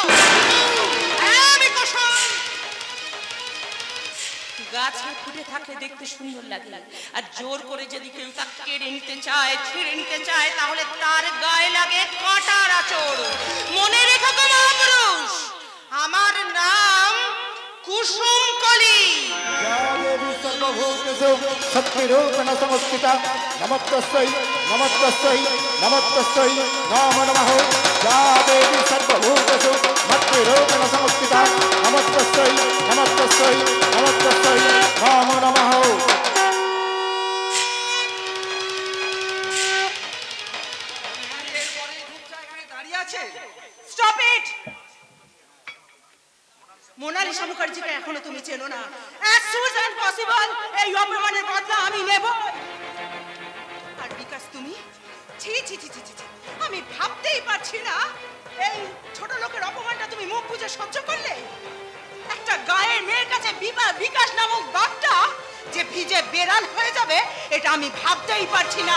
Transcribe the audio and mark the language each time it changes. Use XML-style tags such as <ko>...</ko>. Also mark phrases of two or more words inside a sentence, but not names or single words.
<bn>আমি কুসুম গাছে ফুটে থাকলে দেখতে সুন্দর লাগে, আর জোর করে যদি কেউ তাকে কেড়ে নিতে চায়, ছিঁড়ে নিতে চায়, তাহলে তার গায়ে লাগে কাঁটার আঁচড়। মনে রেখো গো মহাপুরুষ, আমার নাম কুসুম কলি।</bn> <sa>শক্তিরূপেণ সংস্থিতা নমস্তস্যৈ নমস্তস্যৈ নমস্তস্যৈ নমো নমঃ। যা দেবী সর্বভূতেষু শক্তিরূপেণ সংস্থিতা নমস্তস্যৈ নমস্তস্যৈ নমস্তস্যৈ নমো নমঃ।</sa> <bn>দাঁড়িয়ে আছে।</bn> <en>stop it.</en> <bn>মোনালিসা মুখার্জিকে এখনো তুমি চেনো না।</bn> <en>as soon as possible</en> <bn>এই অপমানের বদলা আমি নেব। আর বিকাশ তুমি, ছি ছি ছি ছি ছি, আমি ভাবতেই পারছি না এই ছোট লোকের অপমানটা তুমি মুখ বুজে সহ্য করলে। একটা গায়ের মেয়ের কাছে বিকাশ নামক বাপটা যে ভিজে বেড়াল হয়ে যাবে, এটা আমি ভাবতেই পারছি না।</bn>